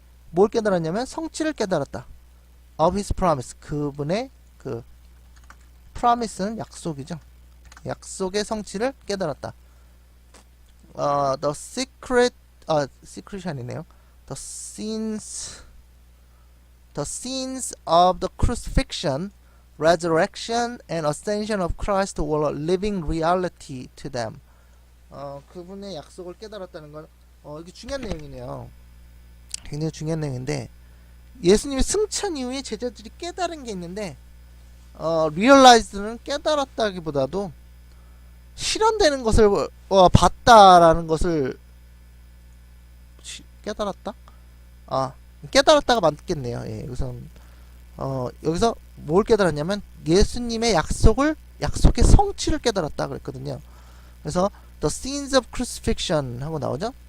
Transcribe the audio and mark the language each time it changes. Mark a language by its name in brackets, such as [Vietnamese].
[Korean] 뭘 깨달았냐면 성취를 깨달았다. [English] of his promise [Korean] 그분의 promise는 약속이죠. 약속의 성취를 깨달았다. The secret이 아니네요. [English] The scenes of the crucifixion, resurrection, and ascension of Christ were a living reality to them. [Korean] 그분의 약속을 깨달았다는 건 이게 중요한 내용이네요. 굉장히 중요한 내용인데 예수님의 승천 이후에 제자들이 깨달은 게 있는데 realize는 깨달았다기보다도 실현되는 것을 봤다라는 것을 깨달았다? 깨달았다가 맞겠네요. 예, 여기서 뭘 깨달았냐면 예수님의 약속의 성취를 깨달았다 그랬거든요. 그래서 [English] the scenes of crucifixion [Korean] 하고 나오죠.